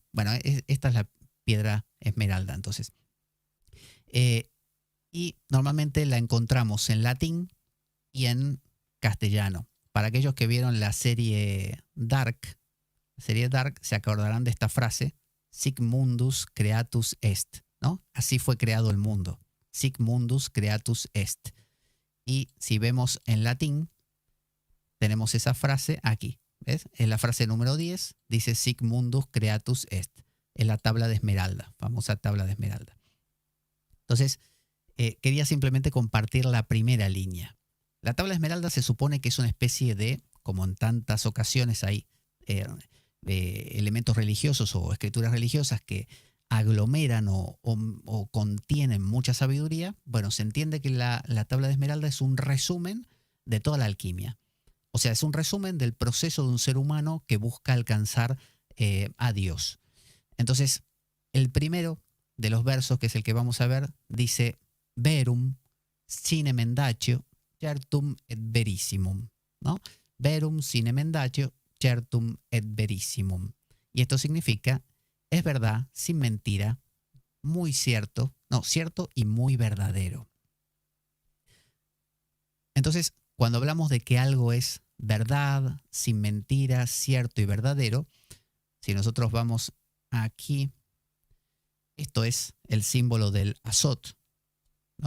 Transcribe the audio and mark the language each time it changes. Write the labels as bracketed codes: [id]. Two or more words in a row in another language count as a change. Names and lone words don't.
[es] Bueno, esta es la piedra esmeralda, entonces. Y normalmente la encontramos en latín y en castellano. Para aquellos que vieron la serie Dark, se acordarán de esta frase: [la] Sic mundus creatus est, [es] ¿no? Así fue creado el mundo. [la] Sic mundus creatus est. [es] Y si vemos en latín, tenemos esa frase aquí. ¿Ves? Es la frase número 10, dice [la] Sic mundus creatus est. [es] Es la tabla de esmeralda, famosa tabla de esmeralda. Entonces, quería simplemente compartir la primera línea. La tabla de esmeralda se supone que es una especie de, como en tantas ocasiones hay elementos religiosos o escrituras religiosas que aglomeran o contienen mucha sabiduría. Bueno, se entiende que la tabla de esmeralda es un resumen de toda la alquimia. O sea, es un resumen del proceso de un ser humano que busca alcanzar a Dios. Entonces, el primero de los versos, que es el que vamos a ver, dice: [la] Verum sine mendacio certum et verissimum, ¿no? Verum sine mendacio certum et verissimum. [es] Y esto significa: es verdad, sin mentira, muy cierto, cierto y muy verdadero. Entonces, cuando hablamos de que algo es verdad, sin mentira, cierto y verdadero, si nosotros vamos aquí, esto es el símbolo del azot, ¿no?